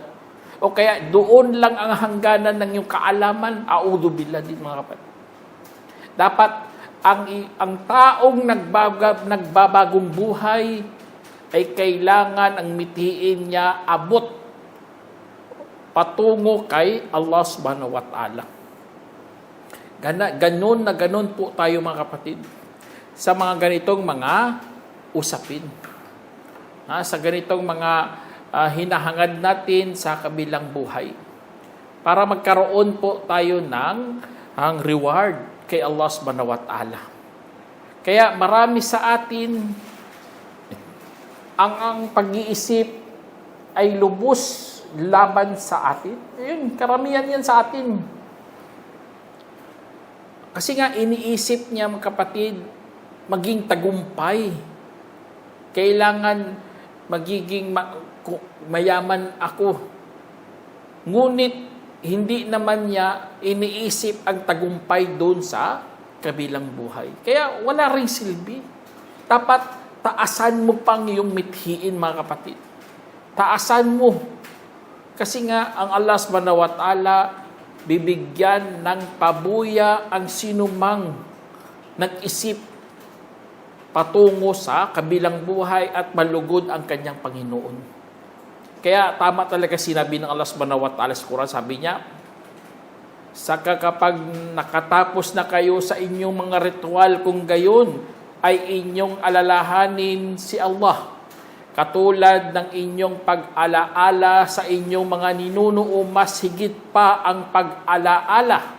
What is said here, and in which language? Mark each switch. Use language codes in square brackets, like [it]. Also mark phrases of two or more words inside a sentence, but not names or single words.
[tl] O kaya doon lang ang hangganan ng iyong kaalaman, auzubillah din mga kapatid. Dapat ang taong nagbabagong buhay ay kailangan ang mithiin niya abot patungo kay [ar] الله سبحانه وتعالى. [tl] Ganon po tayo mga kapatid sa mga ganitong mga usapin. Sa ganitong mga hinahangad natin sa kabilang buhay. Para magkaroon po tayo ng reward kay [ar] الله سبحانه وتعالى. [tl] Kaya marami sa atin ang pag-iisip ay lubos laban sa atin. Ayun, karamihan yan sa atin. Kasi nga iniisip niya mga kapatid, maging tagumpay. Kailangan magiging mayaman ako. Ngunit hindi naman niya iniisip ang tagumpay doon sa kabilang buhay. Kaya wala ring silbi. Dapat taasan mo pang iyong mithiin mga kapatid. Taasan mo. Kasi nga ang [ar] الله سبحانه وتعالى [tl] bibigyan ng pabuya ang sinumang nag-isip patungo sa kabilang buhay at malugod ang kanyang Panginoon. Kaya tama talaga sinabi ng [ar] الله سبحانه وتعالى [tl] sa Quran, sabi niya, saka kapag nakatapos na kayo sa inyong mga ritual kung gayon, ay inyong alalahanin si Allah. Katulad ng inyong pag-alaala sa inyong mga ninuno, mas higit pa ang pag-alaala.